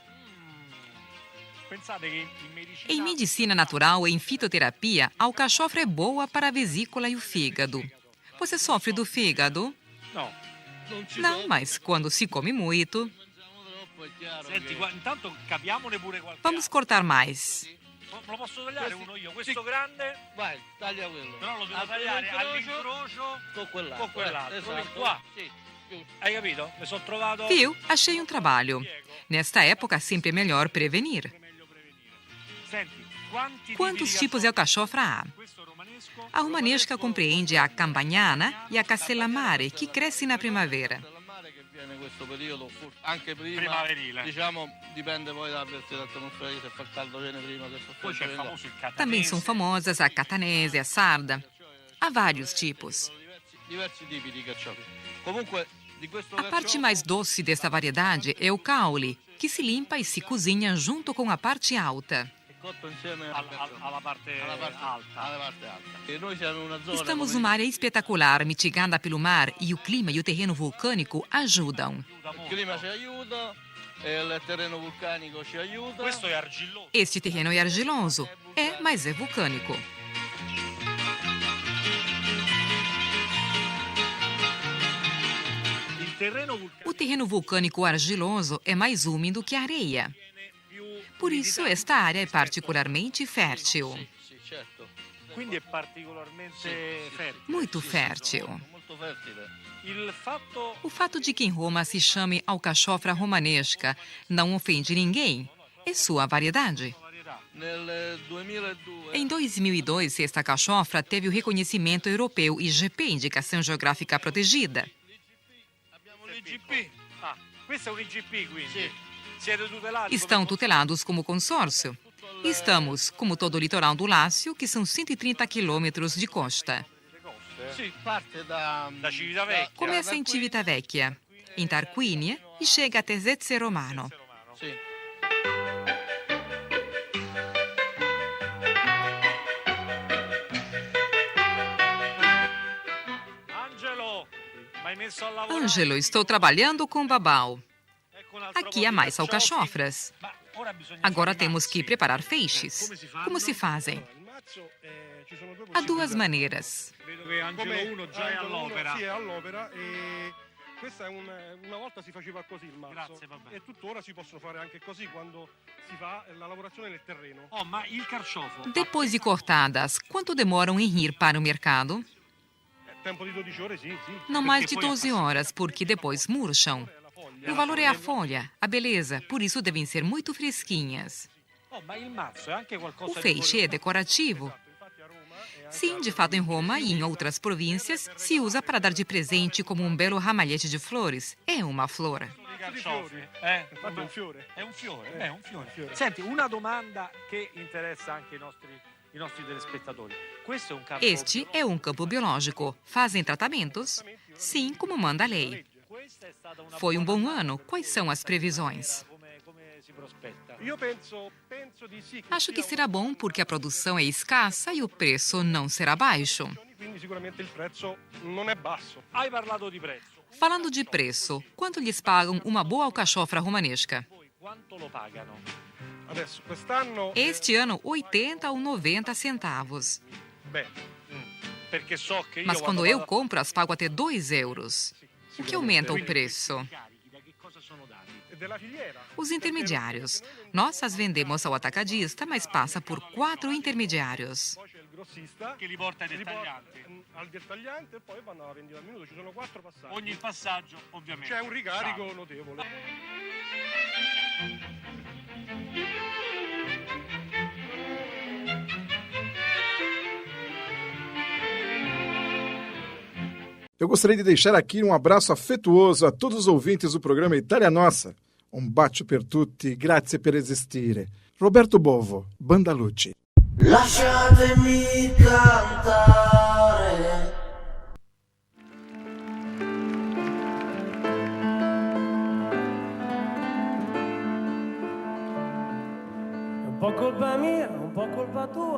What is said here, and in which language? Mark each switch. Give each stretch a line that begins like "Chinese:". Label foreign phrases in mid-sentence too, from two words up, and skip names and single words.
Portuguese: Em medicina natural e em fitoterapia, a alcachofra é boa para a vesícula e o fígado. Você sofre do fígado? Não, mas quando se come muito... Vamos cortar mais.
Italian: Posso tagliare uno io? Questo grande? Vai, taglia quello. Però lo devo tagliare all'incrocio con quell'altro. Qua. Hai capito? Mi sono trovato...
Portuguese: Viu? Achei um trabalho. Nesta época, sempre é melhor prevenir. Quantos tipos de alcachofra há? A romanesca compreende a campagnana e a castellamare, que cresce na primavera.
Italian: Questo periodo anche primaverile, diciamo, dipende poi dalla pressione atmosferica, se fa caldo viene prima, se fa freddo viene dopo.
Portuguese: Também são famosas a catanese, a sarda. Há vários tipos.
Italian: Diversi tipi di carciofi. Comunque, di questo
Portuguese: a parte mais doce desta variedade é o caule, que se limpa e se cozinha junto com a parte alta.
Italian: Alla parte alta. E noi siamo in una zona.
Portuguese: Estamos numa área espetacular, mitigada pelo mar, e o clima e o terreno vulcânico ajudam.
Italian: Il clima ci aiuta, il terreno vulcanico ci aiuta. Questo è argilloso.
Portuguese: Este terreno é argiloso. É, mas é vulcânico. O terreno vulcânico argiloso é mais úmido que a areia. Por isso, esta área é particularmente fértil. Muito fértil. O fato de que em Roma se chame alcachofra romanesca não ofende ninguém. É sua variedade. Em 2002, esta alcachofra teve o reconhecimento europeu IGP, Indicação Geográfica Protegida.
Italian: Questo è un IGP, quindi?
Portuguese: Estão tutelados como consórcio. Estamos, como todo o litoral do Lácio, que são 130 quilômetros de costa. Começa em Civitavecchia, em Tarquinia e chega até Zezze Romano. Ângelo, estou trabalhando com babau. Aqui há mais alcachofras. Agora temos que preparar feixes. Como se fazem? Há duas maneiras.
Italian: Questa è una volta si faceva così il mazzo. Grazie, vabbè. E tuttora si possono fare anche così quando si fa la lavorazione nel terreno. Oh, ma il carciofo.
Portuguese: Depois de cortadas, quanto demoram em ir para o mercado?
Italian: Tempo di 12 ore, sì.
Portuguese: Não mais de 12 horas, porque depois murcham. O valor é a folha, a beleza, por isso devem ser muito fresquinhas.
Italian: Oh, ma il mazzo è anche qualcosa
Portuguese: O feixe é decorativo.
Italian: Infatti a Roma
Portuguese: Sim, de fato, em Roma e em outras províncias, se usa para dar de presente como um belo ramalhete de flores. É uma flor.
Italian: di carciofi. infatti è un fiore. È un fiore, è un fiore. Senti, una domanda che interessa anche i nostri telespettatori. Questo è un campo.
Portuguese: Este é um campo biológico. Fazem tratamentos? Sim, como manda a lei. Foi um bom ano. Quais são as previsões?
Italian: Come si prospetta? Io penso di sì.
Portuguese: Acho que será bom porque a produção é escassa e o preço não será baixo.
Italian: Quindi sicuramente il prezzo non è basso. Hai parlato di prezzo.
Portuguese: Falando de preço, quanto lhes pagam uma boa alcachofra romanesca?
Italian: Voi quanto lo pagano? Adesso quest'anno
Portuguese: Este ano, 80 ou 90 centavos.
Italian: beh, Perché so che io
Portuguese: Mas quando eu compro, as pago até 2 euros. O que aumenta o preço?
Italian: carichi da che cosa sono dati? è della filiera.
Portuguese: Os intermediários. Nós as vendemos ao atacadista, mas passa por 4 intermediários.
Italian: Poi c'è il grossista Che li porta ai li porta dettaglianti. al dettagliante e poi vanno alla vendita al minuto. Ci sono 4 passaggi. Ogni passaggio, ovviamente. C'è un ricarico notevole.
Portuguese: Eu gostaria de deixar aqui um abraço afetuoso a todos os ouvintes do programa Itália Nossa.
Italian: Um bacio per tutti, grazie per esistere. Roberto Bovo, Banda Lucci. Lasciatemi cantare. È un po' colpa mia, un po' colpa tua.